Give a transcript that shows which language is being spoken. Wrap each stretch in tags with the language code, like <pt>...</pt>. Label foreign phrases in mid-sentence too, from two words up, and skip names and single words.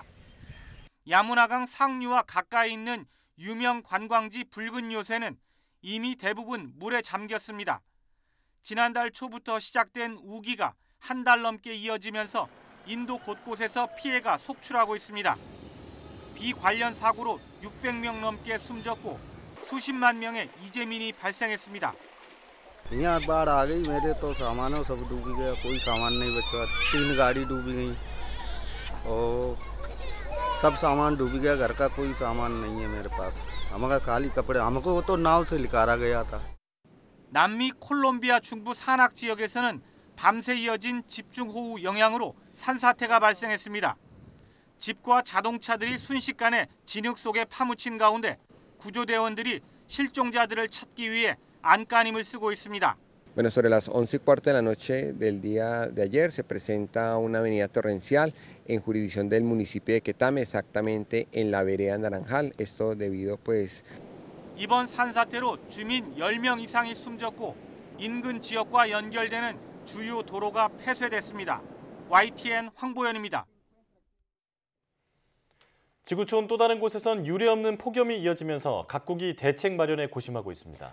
<ko>야무나강 상류와 가까이 있는 유명 관광지 붉은 요새는 이미 대부분 물에 잠겼습니다. 지난달 초부터 시작된 우기가 한 달 넘게 이어지면서 인도 곳곳에서 피해가 속출하고 있습니다. 비 관련 사고로 600명 넘게 숨졌고 수십만 명의 이재민이 발생했습니다.</ko> <hi>यहाँ बाढ़ आ गई, मेरे तो सामानों सब डूब गया, कोई सामान नहीं बचा, 3 गाड़ी डूबी गई और सब सामान डूब गया, घर का कोई सामान नहीं है मेरे पास। हमारा खाली कपड़े, हमको तो नाव से निकाला गया था।</hi> <ko>남미 콜롬비아 중부 산악 지역에서는 밤새 이어진 집중호우 영향으로 산사태가 발생했습니다. 집과 자동차들이 순식간에 진흙 속에 파묻힌 가운데 구조대원들이 실종자들을 찾기 위해 안간힘을 쓰고 있습니다.</ko> <es>Bueno, sobre las 11:15 de la noche del día de ayer se presenta una avenida torrencial en jurisdicción del municipio de Quetame, exactamente en la vereda Naranjal. Esto debido pues</es> <ko>이번 산사태로 주민 10명 이상이 숨졌고 인근 지역과 연결되는 주요 도로가 폐쇄됐습니다. YTN 황보현입니다. 지구촌 또 다른 곳에선 유례없는 폭염이 이어지면서 각국이 대책 마련에 고심하고 있습니다.</ko>